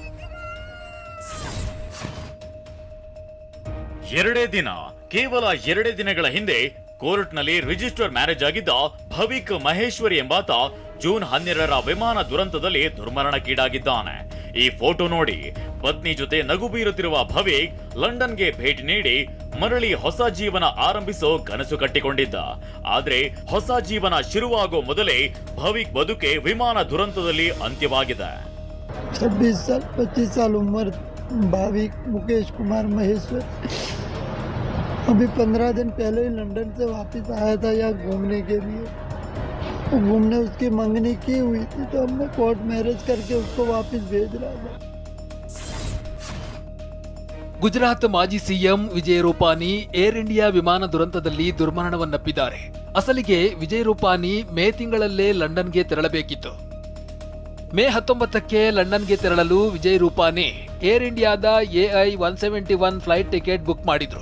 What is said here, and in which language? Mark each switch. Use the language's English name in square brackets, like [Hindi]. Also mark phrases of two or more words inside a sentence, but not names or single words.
[Kannada] 2 ದಿನ, ಕೇವಲ 2 ದಿನಗಳ ಹಿಂದೆ ಕೋರ್ಟ್ನಲ್ಲಿ ರಿಜಿಸ್ಟರ್ ಮ್ಯಾರೇಜ್ ಆಗಿದ್ದ ಭವಿಕ್ ಮಹೇಶ್ವರಿ ಎಂಬಾತ ಜೂನ್ 12ರ ವಿಮಾನ ದುರಂತದಲ್ಲಿ ದುರ್ಮರಣಕ್ಕೀಡಾಗಿದ್ದಾನೆ. ಈ ಫೋಟೋ ನೋಡಿ ಪತ್ನಿ ಜೊತೆ ನಗು ಬೀರುತ್ತಿರುವ ಭವಿಕ್ ಲಂಡನ್ಗೆ ಭೇಟಿ ನೀಡಿ ಮರಳಿ ಹೊಸ ಜೀವನ ಆರಂಭಿಸೋ ಕನಸು ಕಟ್ಟಿಕೊಂಡಿದ್ದ. ಆದ್ರೆ ಹೊಸ ಜೀವನ ಶುರುವಾಗೋ ಮೊದಲೇ ಭವಿಕ್ ಬದುಕೆ ವಿಮಾನ ದುರಂತದಲ್ಲಿ ಅಂತ್ಯವಾಗಿದೆ. [Hindi] 26 साल 25 साल उम्र भाविक मुकेश कुमार महेश्वर अभी 15 दिन पहले ही लंदन से वापस आया था यहाँ घूमने के लिए। घूमने उसकी मंगनी की हुई थी तो हमने कोर्ट मैरिज करके उसको वापस भेज रहा था। [Kannada] ಗುಜರಾತ್ ಮಾಜಿ ಸಿಎಂ ವಿಜಯ್ ರೂಪಾನಿ ಏರ್ ಇಂಡಿಯಾ ವಿಮಾನ ದುರಂತದಲ್ಲಿ ದುರ್ಮರಣವನ್ನಪ್ಪಿದ್ದಾರೆ. ಅಸಲಿಗೆ ವಿಜಯ್ ರೂಪಾನಿ ಮೇ ತಿಂಗಳಲ್ಲೇ ಲಂಡನ್ಗೆ ತೆರಳಬೇಕಿತ್ತು. ಮೇ 19ಕ್ಕೆ ಲಂಡನ್ಗೆ ತೆರಳಲು ವಿಜಯ್ ರೂಪಾನಿ ಏರ್ ಇಂಡಿಯಾದ AI 171 ಫ್ಲೈಟ್ ಟಿಕೆಟ್ ಬುಕ್ ಮಾಡಿದ್ರು.